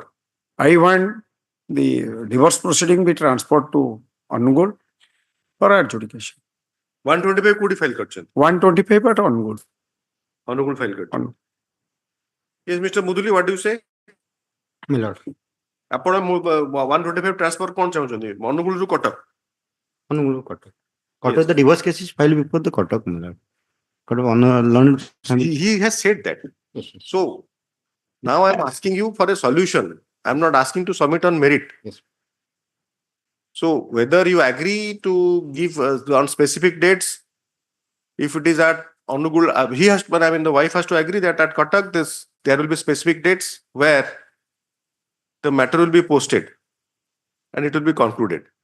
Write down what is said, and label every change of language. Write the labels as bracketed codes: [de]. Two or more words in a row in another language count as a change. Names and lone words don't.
[en] I want the divorce proceeding be transferred to Hon'Ble for adjudication. [or] 125 କଡି ଫାଇଲ କରଚନ୍. [en] 125 at Hon'Ble. Hon'Ble [or] ଫାଇଲ କରଚନ୍. [en] Yes, Mr. Muduli, what do you say? My lord. [or] ଆପଣ 125 transfer କଣ ଚାହୁଁଛନ୍ତି? ଅନୁଗୁଳ ରୁ କଟକ. [en] Hon'Ble Cuttack. Cuttack, the divorce case is filed before the Cuttack, my lord. He has said that. Yes. So now I am asking you for a solution. I am not asking to submit on merit. Yes. So whether you agree to give on specific dates, if it is at Hon'Ble, he has, but I mean the wife has to agree that at Cuttack there will be specific dates where the matter will be posted and it will be concluded.